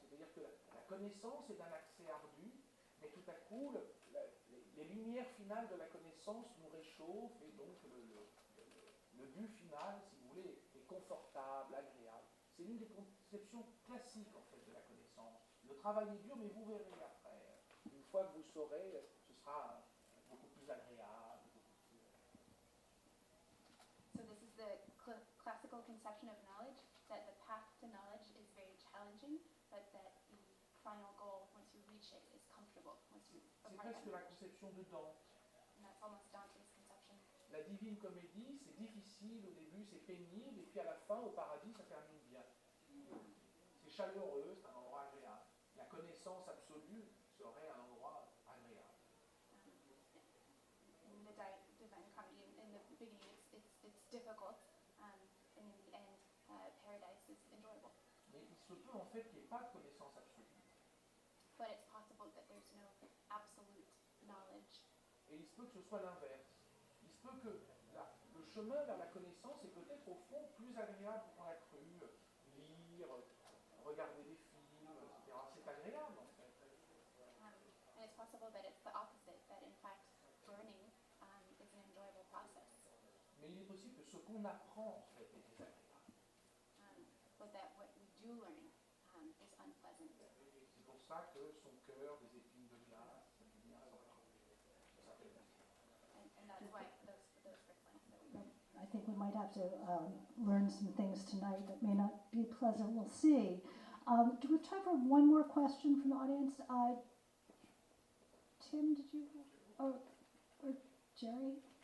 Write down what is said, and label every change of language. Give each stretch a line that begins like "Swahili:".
French: C'est-à-dire que la connaissance est d'un accès ardu, mais tout à coup, les lumières finales de la connaissance nous réchauffent et donc le but final, si vous voulez, est confortable, agréable. C'est l'une des conceptions classiques en fait de la connaissance. Le travail est dur, mais vous verrez après. Une fois que vous saurez, ce sera beaucoup plus agréable.
English: So this is the classical conception of knowledge, that the path to knowledge is very challenging, but that the final goal, once you reach it, is comfortable. Once you
French: C'est
English: are part of
French: presque
English: that
French: la
English: knowledge.
French: conception de Dante.
English: And that's almost Dante's conception.
French: La divine comédie, c'est difficile au début, c'est pénible, et puis à la fin, au paradis, ça termine bien. C'est chaleureux, c'est un endroit agréable. La connaissance absolue serait un endroit agréable.
English: In the Divine Comedy, in the beginning, it's difficult, and in the end, paradise is enjoyable.
French: Mais il se peut en fait qu'il n'y ait pas de connaissance absolue.
English: But it's possible that there's no absolute knowledge.
French: Et il se peut que ce soit l'inverse. Il se peut que le chemin vers la connaissance est peut-être au fond plus agréable qu'on l'a cru. Lire, regarder des films, etc. C'est agréable en fait.
English: And it's possible that it's the opposite, that in fact, learning is an enjoyable process.
French: Mais il est possible que ce qu'on apprend en fait est désagréable.
English: But that what we do learn is unpleasant.
French: C'est pour ça que son cœur, des épines de glace, ça s'appelle ainsi.
English: And that's why those fricklings that we I think we might have to learn some things tonight that may not be pleasant. We'll see. Do we have time for one more question from the audience? Tim, did you? Or Jerry?